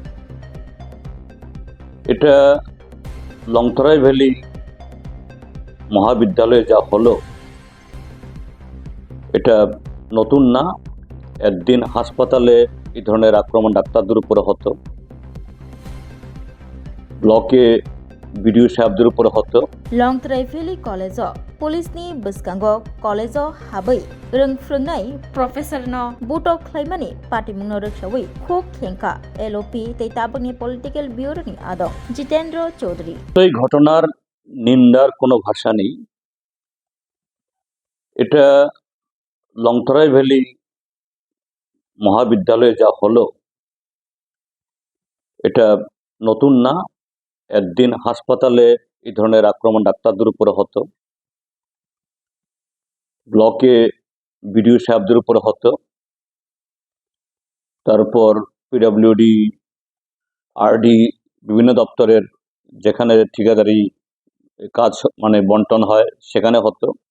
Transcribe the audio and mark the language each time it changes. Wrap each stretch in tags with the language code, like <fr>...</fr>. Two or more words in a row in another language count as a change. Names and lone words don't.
<bn>এটা লংথরাই ভ্যালি মহাবিদ্যালয়ে যা হলো এটা নতুন না। একদিন হাসপাতালে এই ধরনের আক্রমণ ডাক্তারদের উপরে হতো, ব্লকে বিডিও সাহেবদের উপরে হতো।</bn> <trp>লংথরাই ভ্যালি कलेजो पुलिसनि बसकांगो कलेजो हाबै रोंफ्रोंनाय प्रफेसरनो बुटो ख्लाइमानि पाटिमुंनो रोखसावै खुब खेंका एलओपि तैताबनि</trp> <en>political bureau</en> <trp>आदम जितेंद्र चौधरी।</trp> <bn>এই ঘটনার নিন্দার কোনো ভাষা নেই। এটা লংথরাই ভ্যালি মহাবিদ্যালয়ে যা হলো এটা নতুন না। একদিন হাসপাতালে এই ধরনের আক্রমণ ডাক্তারদের উপরে হতো, ব্লকে বিডিও সাহেবদের উপরে হতো, তারপর পিডব্লিউডি, আরডি, বিভিন্ন দপ্তরের যেখানে ঠিকাদারি কাজ বন্টন হয় সেখানে হতো।</bn>